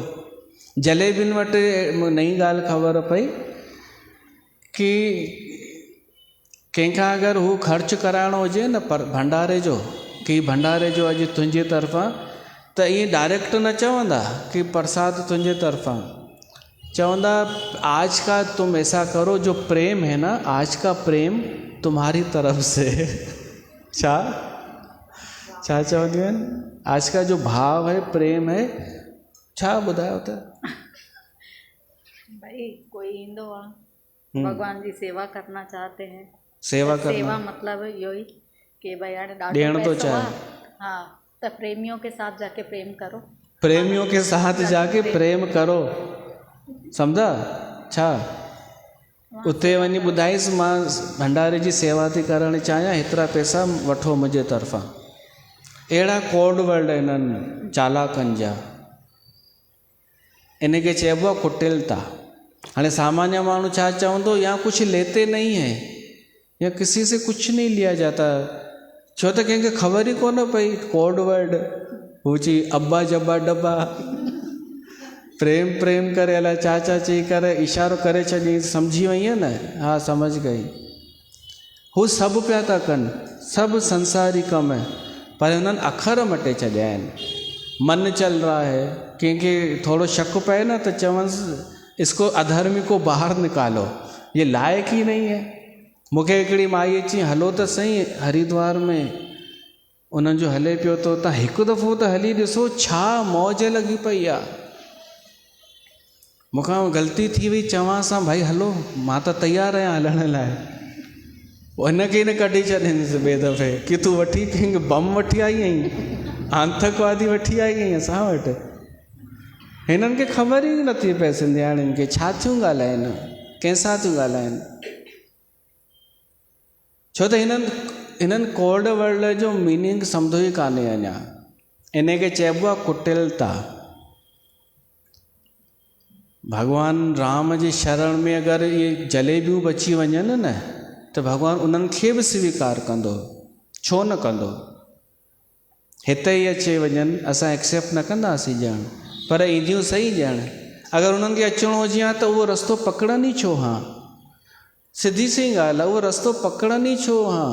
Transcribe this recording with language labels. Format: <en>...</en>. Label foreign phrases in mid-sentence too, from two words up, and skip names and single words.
<sd>जलेबियुनि वटि नई ॻाल्हि ख़बर पई कि कंहिंखां अगरि हू ख़र्चु कराइणो हुजे न पर भंडारे जो, कि भंडारे जो अॼु तुंहिंजे तरफ़ां, त ईअं डायरेक्ट न चवंदा कि प्रसाद तुंहिंजे तरफ़ां, चवंदा</sd> <hi>आज का तुम ऐसा करो जो प्रेम है ना, आज का प्रेम तुम्हारी तरफ से।</hi> <sd>छा चवंदियूं आहिनि,</sd> <hi>आज का जो भाव है प्रेम है,</hi> <sd>छा ॿुधायो त? भाई कोई ईंदो आहे,</sd> <hi>भगवान जी सेवा करना चाहते हैं, सेवा करना,</hi> <sd>सेवा मतलब इहो ई कि भाई हाणे ॾियण तो चाहे,</sd> <hi>हाँ, तो प्रेमियों के साथ जाके प्रेम करो, प्रेमियों के साथ जाके प्रेम करो,</hi> <sd>सम्झा छा? उते वञी ॿुधाईसि मां भंडारे जी सेवा थी करणु चाहियां, हेतिरा पैसा वठो मुंहिंजे तरफ़ां। अहिड़ा</sd> <en>code word</en> <sd>इन्हनि चालाकनि जा, इनखे चइबो आहे कुटिलता। हाणे सामान्य माण्हू छा चवंदो,</sd> <hi>या कुछ लेते नहीं है, या किसी से कुछ नहीं लिया जाता,</hi> <sd>छो त कंहिंखे ख़बर ई कोन पई</sd> <en>code word,</en> <sd>हू चई अब्बा जब्बा डब्बा, प्रेम करे अलाए चाचा चई करे इशारो करे छॾी, सम्झी वई न?</sd> <hi>हाँ समझ गई।</hi> <sd>हू सभु पिया था कनि, सभु संसारी कम है, पर उन्हनि अखर मटे छॾिया आहिनि।</sd> <hi>मन चल रहा है,</hi> <sd>कंहिंखे थोड़ो शक पए न त चवंसि</sd> <hi>इसको अधर्मी को बाहर निकालो, ये लायक ही नहीं है।</hi> <sd>मूंखे हिकिड़ी माई अची हलो त सही हरिद्वार में, उन्हनि जो हले पियो तो तव्हां हिकु दफ़ो त हली ॾिसो, छा मौज लॻी पई आहे। मूंखां ग़लती थी वई, चवांसि भाई हलो, मां त तयारु आहियां हलण लाइ, हिनखे न कढी छॾींदुसि ॿिए दफ़े कि तूं वठी कंहिं बम वठी आई आहीं, आतंकवादी वठी आई आहीं असां वटि। हिननि खे ख़बर ई नथी पए सिंधियाणियुनि खे छा थियूं ॻाल्हाइनि, कंहिंसां थियूं ॻाल्हाइनि, छो त हिननि</sd> <en>code word</en> <sd>जो मीनिंग सम्झो ई कान्हे अञा। इनखे चइबो आहे कुटिलता। भगवान राम जी शरण में अगरि इहे जलेबियूं बची वञनि न त भगवान उन्हनि खे बि स्वीकार कंदो, छो न कंदो। हिते ई अची वञनि असां एक्सेप्ट न कंदासीं ॼण, पर ईंदियूं सही ॼण। अगरि उन्हनि खे अचिणो हुजे हा त उहो रस्तो पकड़नि ई छो हा, सिधी सी ॻाल्हि आहे, उहो रस्तो पकड़नि ई छो हा।</sd>